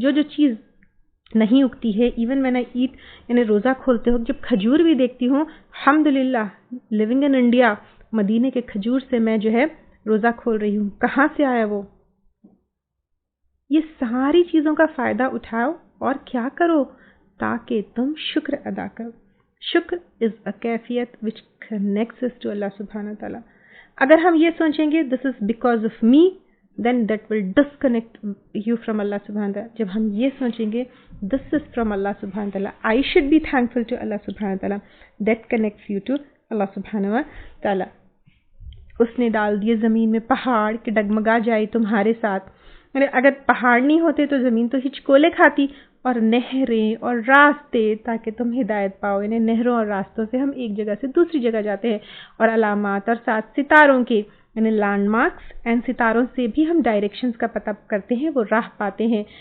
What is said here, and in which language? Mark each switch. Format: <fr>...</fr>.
<ur>جو چیز نہیں اگتی ہے,</ur> <en>even when I eat,</en> <ur>یعنی روزہ کھولتے ہو جب کھجور بھی دیکھتی ہوں, الحمدللہ</ur> <en>living in India,</en> <ur>مدینے کے کھجور سے میں جو ہے روزہ کھول رہی ہوں. کہاں سے آیا وہ؟ یہ ساری چیزوں کا فائدہ اٹھاؤ اور کیا کرو تاکہ تم شکر ادا کرو.</ur> <en>شکر is a کیفیت which connects us to Allah subhanahu wa ta'ala.</en> <ur>اگر ہم یہ سوچیں گے</ur> <en>this is because of me, then that will disconnect you from Allah subhanahu wa ta'ala.</en> <ur>جب ہم یہ سوچیں گے</ur> <en>this is from Allah subhanahu wa ta'ala, I should be thankful to Allah subhanahu wa ta'ala, that connects you to Allah subhanahu wa ta'ala.</en> <ur>اس نے ڈال دیے زمین میں پہاڑ کہ ڈگمگا جائے تمہارے ساتھ. اگر پہاڑ نہیں ہوتے تو زمین تو ہچکولے کھاتی, اور نہریں اور راستے تاکہ تم ہدایت پاؤ. یعنی نہروں اور راستوں سے ہم ایک جگہ سے دوسری جگہ جاتے ہیں, اور علامات اور 7 ستاروں کے یعنی لینڈ مارکس اینڈ ستاروں سے بھی ہم ڈائریکشنز کا پتہ کرتے ہیں, وہ راہ پاتے ہیں.</ur>